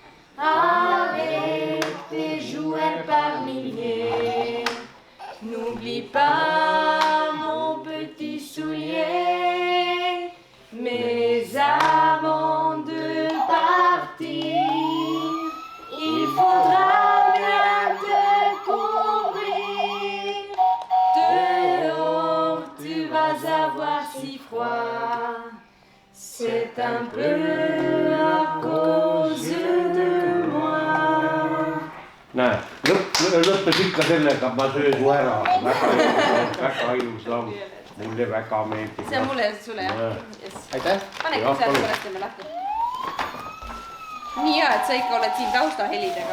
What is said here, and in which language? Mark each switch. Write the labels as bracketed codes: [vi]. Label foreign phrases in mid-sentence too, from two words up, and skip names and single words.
[fr] avec tes jouets par milliers, n'oublie pas mon petit soulier, mais avant de partir, il faudra bien te couvrir. Dehors, tu vas avoir si froid. C'est un peu à cause de moi. [et] Näe, lõppes ikka sellega, ma söön su ära. Väga ilus laul. Mulle väga meeldib. See on mulle ja sulle, jah? Aitäh! Pane kõik sealt pärast ja me lahti. Nii hea, et sa ikka oled siin taustahelidega.